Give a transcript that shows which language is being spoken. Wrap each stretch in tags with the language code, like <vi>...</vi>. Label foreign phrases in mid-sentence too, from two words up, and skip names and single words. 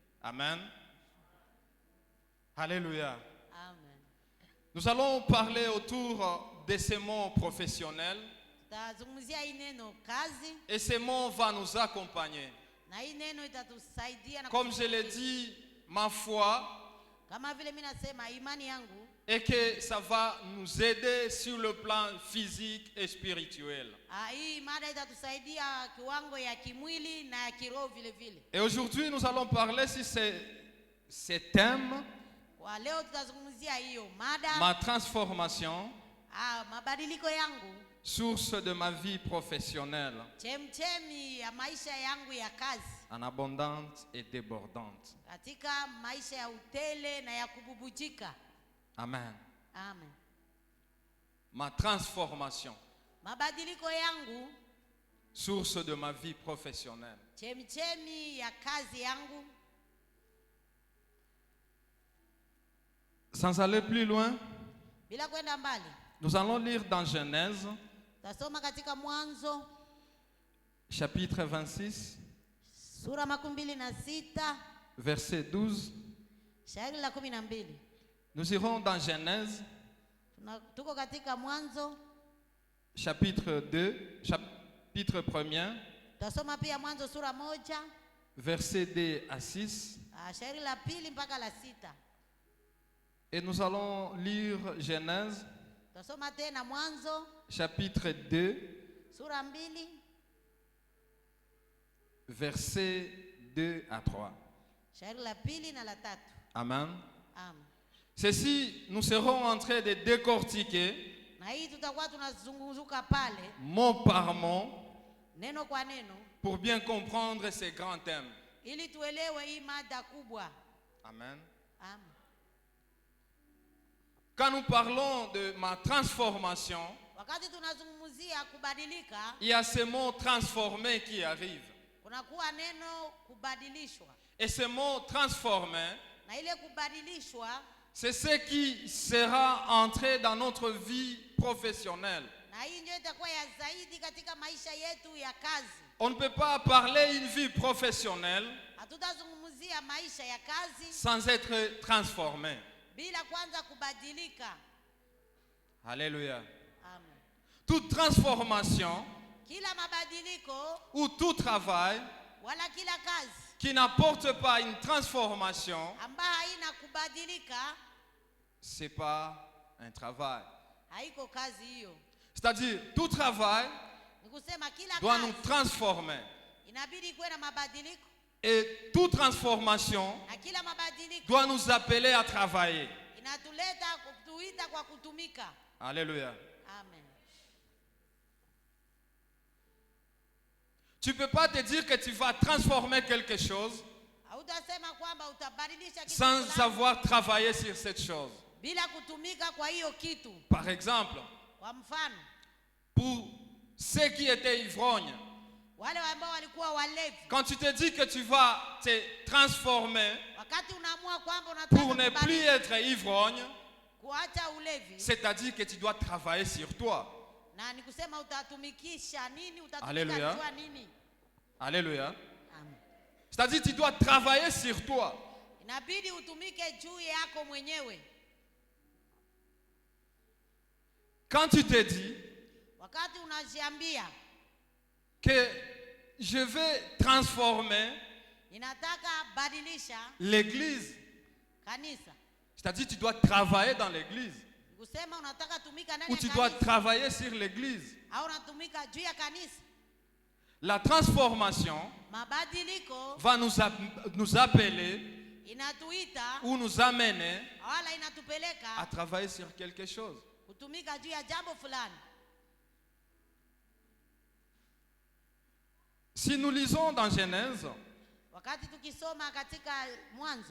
<fr>Amen. Alléluia. Amen. Nous allons parler autour de ces mots professionnels.</fr> <sw>Tutazungumzia hii neno kazi</sw> <fr>Et ces mots vont nous accompagner.</fr> <sw>na hii neno itatusaidia na</sw> <fr>Comme je l'ai dit, ma foi</fr> <sw>kama vile mimi nasema imani yangu</sw> <fr>est que ça va nous aider sur le plan physique et spirituel.</fr> <sw>hii mada itatusaidia kiwango ya kimwili na ya kiroho vile vile.</sw> <fr>Et aujourd'hui, nous allons parler sur ces thèmes,</fr> <sw>Kwa leo tutazungumzia hiyo mada</sw> <fr>ma transformation,</fr> <sw>mabadiliko yangu,</sw> <fr>source de ma vie professionnelle,</fr> <sw>chemchemi ya maisha yangu ya kazi,</sw> <fr>en abondante et débordante.</fr> <sw>katika maisha ya utele na ya kububujika.</sw> <fr>Amen.</fr> <sw>Amen.</sw> <fr>Ma transformation,</fr> <sw>Mabadiliko yangu,</sw> <fr>source de ma vie professionnelle.</fr> <sw>chemchemi ya kazi yangu.</sw> <fr>Sans aller plus loin,</fr> <sw>Bila kwenda mbali,</sw> <fr>nous allons lire dans Genèse,</fr> <sw>tasoma katika Mwanzo</sw> <fr>chapitre 26,</fr> <sw>sura 26</sw> <fr>verset 12.</fr> <sw>shairi la 12.</sw> <fr>Nous irons dans Genèse,</fr> <sw>Tuko katika Mwanzo</sw> <fr>chapitre 2, chapitre 1er,</fr> <sw>tasoma pia Mwanzo sura 1</sw> <fr>verset 2 à 6.</fr> <sw>shairi la 2 mpaka la 6.</sw> <fr>Et nous allons lire Genèse,</fr> <sw>Tasoma tena Mwanzo</sw> <fr>chapitre 2,</fr> <sw>sura 2</sw> <fr>verset 2 à 3.</fr> <sw>shairi la 2 na la 3.</sw> <fr>Amen.</fr> <sw>Amen.</sw> <fr>Ceci, nous serons en train de décortiquer</fr> <sw>Na hii tutakuwa tunazunguzuka pale</sw> <fr>mot par mot</fr> <sw>neno kwa neno</sw> <fr>pour bien comprendre ces grands thèmes.</fr> <sw>ili tuelewe hii mada kubwa.</sw> <fr>Amen.</fr> <sw>Amen.</sw> <fr>Quand nous parlons de ma transformation,</fr> <sw>Wakati tunazungumzia kubadilika,</sw> <fr>il y a ces mots transformés qui arrivent.</fr> <sw>kunakuwa neno kubadilishwa.</sw> <fr>Et ce mot transformé,</fr> <sw>Na ile kubadilishwa</sw> <fr>c'est ce qui sera entré dans notre vie professionnelle.</fr> <sw>na hii ndio itakuwa ya zaidi katika maisha yetu ya kazi.</sw> <fr>On ne peut pas parler une vie professionnelle</fr> <sw>Hatutazungumzia maisha ya kazi</sw> <fr>sans être transformé.</fr> <sw>bila kwanza kubadilika.</sw> <fr>Alléluia.</fr> <sw>Amen.</sw> <fr>Toute transformation</fr> <sw>Kila mabadiliko</sw> <fr>ou tout travail</fr> <sw>wala kila kazi</sw> <fr>qui n'apporte pas une transformation,</fr> <sw>ambayo haina kubadilika</sw> <fr>c'est pas un travail.</fr> <sw>haiko kazi hiyo.</sw> <fr>C'est-à-dire, tout travail</fr> <sw>Ni kusema kila</sw> <fr>doit nous</fr> <sw>kazi</sw> <fr>transformer.</fr> <sw>inabidi kuwe na mabadiliko</sw> <fr>Et toute transformation</fr> <sw>na kila mabadiliko</sw> <fr>doit nous appeler à travailler.</fr> <sw>inatuleta kutuita kwa kutumika.</sw> <fr>Alléluia.</fr> <sw>Amen.</sw> <fr>Tu ne peux pas te dire que tu vas transformer quelque chose</fr> <sw>Hautasema kwamba utabadilisha kitu</sw> <fr>sans</fr> <sw>fulani</sw> <fr>savoir travailler sur cette chose.</fr> <sw>bila kutumika kwa hiyo kitu.</sw> <fr>Par exemple,</fr> <sw>Kwa mfano,</sw> <fr>pour ceux qui étaient ivrognes,</fr> <sw>wale ambao walikuwa walevi,</sw> <fr>quand tu te dis que tu vas te transformer</fr> <sw>wakati unaamua kwamba</sw> <fr>pour</fr> <sw>unataka</sw> <fr>ne plus être ivrogne,</fr> <sw>kuacha ulevi,</sw> <fr>c'est-à-dire que tu dois travailler sur toi.</fr> <sw>na ni kusema utatumikisha nini,</sw> <fr>Alléluia.</fr> <sw>utatumika jua nini.</sw> <fr>Alléluia.</fr> <sw>Amen.</sw> <fr>C'est-à-dire que tu dois travailler sur toi.</fr> <sw>Inabidi utumike juu yako mwenyewe.</sw> <fr>Quand tu te dis</fr> <sw>Wakati unajiambia</sw> <fr>que je vais transformer</fr> <sw>ninataka badilisha</sw> <fr>l'église,</fr> <sw>kanisa,</sw> <fr>c'est-à-dire que tu dois travailler dans l'église.</fr> <sw>ni kusema unataka tumika ndani</sw> <fr>Ou</fr> <sw>ya</sw> <fr>tu dois</fr> <sw>kanisa</sw> <fr>travailler sur l'église.</fr> <sw>au unatumika juu ya kanisa.</sw> <fr>La transformation</fr> <sw>Mabadiliko</sw> <fr>va nous appeler</fr> <sw>inatuita</sw> <fr>ou nous amener</fr> <sw>wala</sw> <fr>à</fr> <sw>inatupeleka</sw> <fr>travailler sur quelque chose.</fr> <sw>kutumika juu ya jambo fulani.</sw> <fr>Si nous lisons dans Genèse,</fr> <sw>Wakati tukisoma katika Mwanzo</sw>